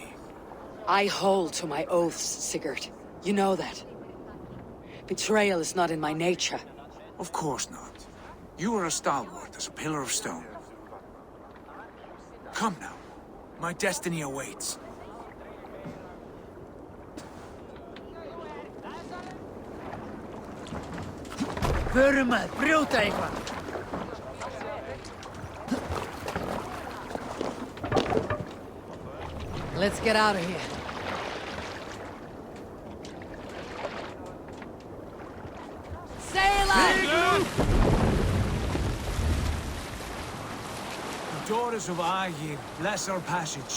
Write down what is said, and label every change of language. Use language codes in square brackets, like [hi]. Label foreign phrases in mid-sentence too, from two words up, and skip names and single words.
[en] I hold to my oaths, Sigurd. You know that. Betrayal is not in my nature. Of course not. You are a stalwart as a pillar of stone. Come now. My destiny awaits. [is] Förum að brjóta eitthvað. [en] Let's get out of here. Sail out! The daughters of Aegir, bless our passage.